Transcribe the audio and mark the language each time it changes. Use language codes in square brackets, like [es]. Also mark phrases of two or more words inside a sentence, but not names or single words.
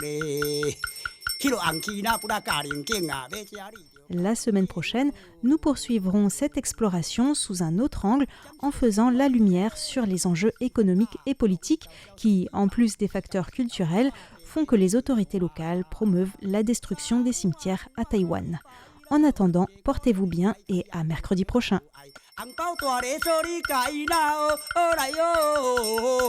[fr] La semaine prochaine, nous poursuivrons cette exploration sous un autre angle en faisant la lumière sur les enjeux économiques et politiques qui, en plus des facteurs culturels, font que les autorités locales promeuvent la destruction des cimetières à Taïwan. En attendant, portez-vous bien et à mercredi prochain. Ang pao tua re sori kai na o ora yo